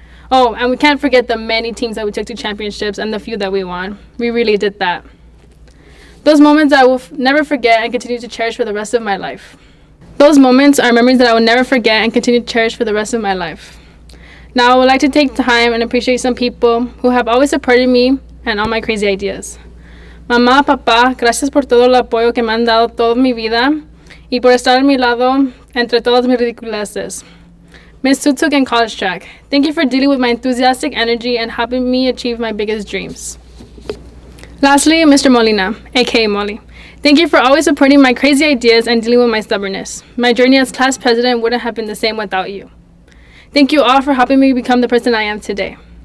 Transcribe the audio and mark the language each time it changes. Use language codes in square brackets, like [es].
[en] Oh, and we can't forget the many teams that we took to championships and the few that we won. We really did that. Those moments I will never forget and continue to cherish for the rest of my life. Those moments are memories that I will never forget and continue to cherish for the rest of my life. Now I would like to take time and appreciate some people who have always supported me and all my crazy ideas. [es] Mamá, papá, gracias por todo el apoyo que me han dado toda mi vida y por estar a mi lado entre todas mis ridiculeces. [en] Ms. Tutuk and College Track, thank you for dealing with my enthusiastic energy and helping me achieve my biggest dreams. Lastly, Mr. Molina, aka Molly, thank you for always supporting my crazy ideas and dealing with my stubbornness. My journey as class president wouldn't have been the same without you. Thank you all for helping me become the person I am today.